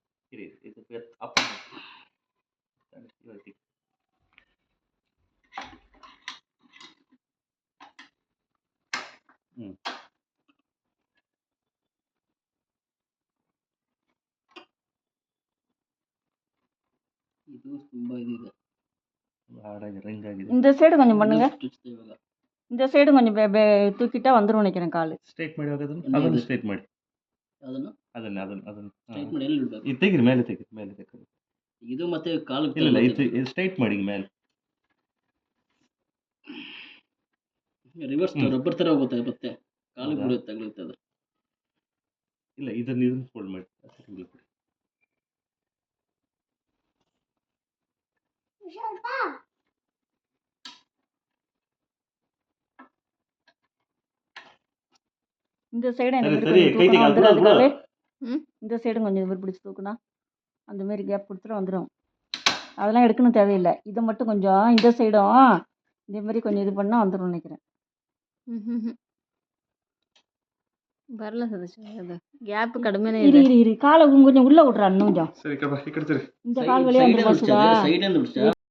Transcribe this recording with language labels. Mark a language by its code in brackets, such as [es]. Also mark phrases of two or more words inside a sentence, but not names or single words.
[kn] ಇರಿ ಇದು ಅಪ್ ಮಾಡಿ ಹ್ಞೂ [ta] இது ரொம்ப இது ஹார்டாக ரிங் ஆகுது. இந்த சைடு கொஞ்சம் பண்ணுங்க. [kn] ಇವಾಗ [ta] இந்த சைடு கொஞ்சம் தூக்கிட்டா வந்துரும் நினைக்கிறேன் ಕಾಲು. [kn] ಸ್ಟ್ರೈಟ್ ಮಾಡಿ ಅದನ್ನು ಸ್ಟ್ರೈಟ್ ಮಾಡಿ ಅದನ್ನು ಸ್ಟ್ರೈಟ್ ಮಾಡಿ ಎಲ್ಲಿ ಇಡಬೇಕು? ಇದು ತೆಗೀರಿ ಮೇಲೆ ತೆಗೀರಿ ಇದು ಮತ್ತೆ ಕಾಲು ಇಲ್ಲ ಇದು ಸ್ಟ್ರೈಟ್ ಮಾಡಿ ಮೇಲೆ [en] reverse rubber [kn] ತರ ಹೋಗುತ್ತೆ ಮತ್ತೆ ಕಾಲು ಬಿಡುತ್ತೆ ತಗಲುತ್ತೆ ಅದು. ಇಲ್ಲ ಇದನ್ನು ಫೋಲ್ಡ್ ಮಾಡಿ [ta] இந்த சைடு இந்த சைடும் கொஞ்சம் இது பிடிச்சி தூக்குனா அந்த மாதிரி கேப் கொடுத்துட்டு வந்துடும். அதெல்லாம் எடுக்கணும் தேவையில்லை. இதை மட்டும் கொஞ்சம் இந்த சைடும் இதே மாதிரி கொஞ்சம் இது பண்ணால் வந்துடும் நினைக்கிறேன். [kn] ಬರಲ್ಲ ಸದಸ್ಯ ಅದು ಗ್ಯಾಪ್ ಕಡಿಮೆನೇ ಇರಿ ಇದೆ. ಇರಿ ಕಾಲು [ta] கொஞ்சம் உள்ளே விட்றா இன்னும் கொஞ்சம் [kn] ಸರಿ [ta] இந்த கால் வழியாக வந்துடும். [kn] ಸೈಡ್